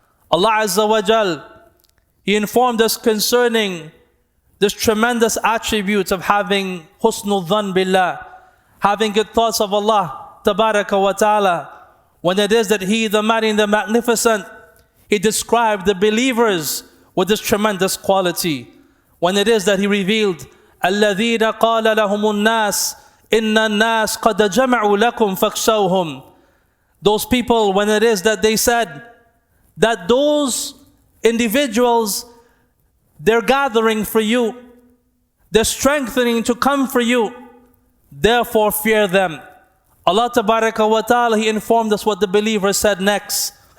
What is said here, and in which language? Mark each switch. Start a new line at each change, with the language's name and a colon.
English: Allah Azza wa Jal, He informed us concerning this tremendous attribute of having husnul dhan billah, having good thoughts of Allah tabaraka wa ta'ala. When it is that He, the Mighty and the Magnificent, He described the believers with this tremendous quality. When it is that He revealed,
Arabic: الَّذِينَ قَالَ لَهُمُ النَّاسِ إِنَّ النَّاسِ قَدْ جَمَعُوا لَكُمْ فَاخْشَوْهُمْ.
English: Those people, when it is that they said that those individuals, they're gathering for you, they're strengthening to come for you, therefore fear them. Allah tabaraka wa ta'ala, He informed us what the believers said next.